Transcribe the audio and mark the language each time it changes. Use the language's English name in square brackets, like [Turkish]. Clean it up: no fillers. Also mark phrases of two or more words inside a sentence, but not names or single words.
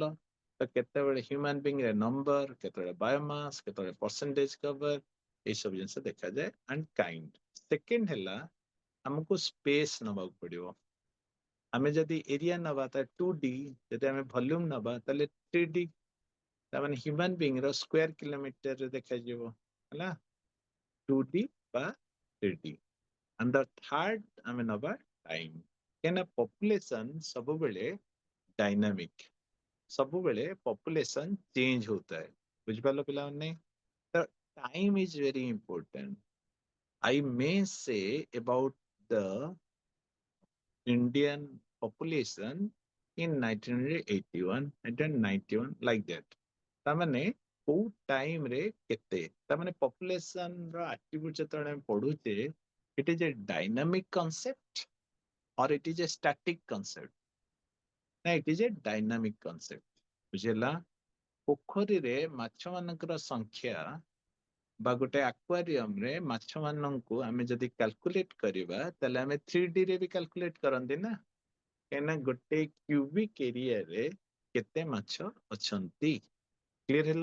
[Odia] ତ କେତେବେଳେ [English] human being [Odia] ରେ ନମ୍ବର, କେତେବେଳେ ବାୟୋମାସ୍, କେତେବେଳେ [English] percentage cover, [Odia] ଏଇସବୁ ଜିନିଷ ଦେଖାଯାଏ। [English] and kind, [Odia] ସେକେଣ୍ଡ ହେଲା ଆମକୁ ସ୍ପେସ୍ ନବାକୁ ପଡିବ। ଆମେ ଯଦି ଏରିଆ ନବା ତାହେଲେ 2D, ଯଦି ଆମେ ଭଲ୍ୟୁମ ନବା ତାହେଲେ 3D, ତାମାନେ [English] human being [Odia] ର [English] square kilometerରେ [Odia] ଦେଖାଯିବ, ହେଲା? 2D বা 3D। [English] and the third [Odia] ଆମେ ନବା ଟାଇମ, କାହିଁକିନା ପପୁଲେସନ ସବୁବେଳେ ଡାଇନାମିକ, ସବୁବେଳେ ପପୁଲେସନ ଚେଞ୍ଜ ହଉଥାଏ, ବୁଝିପାରିଲ ପିଲାମାନେ? [English] ତ time is very important. I may say about the Indian population in 1981, 1991, like that। [Odia] ତାମାନେ କୋଉ ଟାଇମ ରେ କେତେ, ତାମାନେ population ର attribute ଯେତେବେଳେ ଆମେ ପଢୁଛେ, [English] it is a dynamic concept or it is a static concept? ନା, it is a dynamic concept, [Odia] ବୁଝିଲା? ପୋଖରୀରେ ମାଛ ମାନଙ୍କର ସଂଖ୍ୟା ବା ଗୋଟେ ଆକ୍ୱାରିୟମ ରେ ମାଛ ମାନଙ୍କୁ ଆମେ ଯଦି କ୍ୟାଲକୁଲେଟ କରିବା, ତାହେଲେ ଆମେ 3D ରେ ବି କ୍ୟାଲକୁଲେଟ କରନ୍ତି ନା, କାହିଁକିନା ଗୋଟେ [English] cubic areaରେ [Odia] କେତେ ମାଛ ଅଛନ୍ତି, କ୍ଲିୟର ହେଲ?